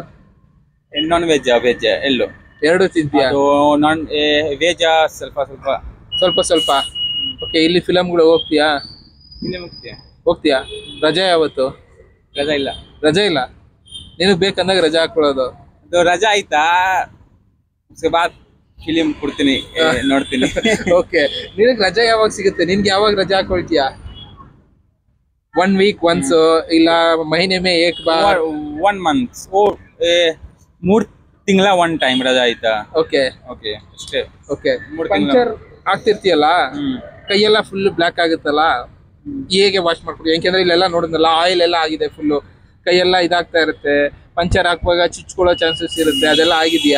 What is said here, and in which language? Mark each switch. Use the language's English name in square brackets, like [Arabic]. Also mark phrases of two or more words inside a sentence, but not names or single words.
[Kannada] ನಾನ್ ವೆಜ್ ಎಲ್ಲೂ ಎರಡು ತಿಂತೀಯ? ನಾನ್ ವೆಜ್ ಸ್ವಲ್ಪ. ಓಕೆ. ಇಲ್ಲಿ ಫಿಲಮ್ಗಳು ಹೋಗ್ತೀಯಾ? ಹೋಗ್ತೀಯಾ? ರಜೆ ಯಾವತ್ತು? ರಜಾ ಇಲ್ಲ. ರಜೆ ಇಲ್ಲ, ನಿನಗ್ ಬೇಕಂದಾಗ ರಜೆ ಹಾಕೊಳ್ಳೋದು. ಅದು ರಜಾ ಆಯ್ತಾ [Hindi] उसके बाद [Kannada] ಫಿಲಿಂ ಕೊಡ್ತೀನಿ, ನೋಡ್ತೀನಿ. ಓಕೆ, ನಿನಗ್ ರಜೆ ಯಾವಾಗ ಸಿಗುತ್ತೆ? ನಿನ್ಗೆ ಯಾವಾಗ ರಜೆ ಹಾಕೊಳ್ತೀಯಾ? [English] 1 week once [Hindi] ಇಲ್ಲ ಮहीने में एक बार? [Kannada] 1 month. ಓ 3 ತಿಂಗಳ 1 ಟೈಮ್ ರಜಾ ಆಯ್ತಾ? ಓಕೆ ಓಕೆ ಅಷ್ಟೇ. ಓಕೆ. 3 ತಿಂಗಳ. ಪಂಚರ್ ಆಗ್ತಿರ್ತೀಯಲ್ಲ, ಕೈಯೆಲ್ಲ [English] full black [Kannada] ಆಗುತ್ತಲ್ಲ, ಹೇಗೆ ವಾಶ್ ಮಾಡ್ಕೊಡಿ? ಯಾಕೆಂದ್ರೆ ಇಲ್ಲೆಲ್ಲ ನೋಡಿದ್ನಲ್ಲ, ಆಯಿಲ್ ಎಲ್ಲ ಆಗಿದೆ ಫುಲ್ಲು, ಕೈಯೆಲ್ಲ ಇದಾಗ್ತಾ ಇರುತ್ತೆ, ಪಂಚರ್ ಹಾಕುವಾಗ ಚುಚ್ಕೊಳ್ಳೋ ಚಾನ್ಸಸ್ ಇರುತ್ತೆ, ಅದೆಲ್ಲ ಆಗಿದೆಯಾ?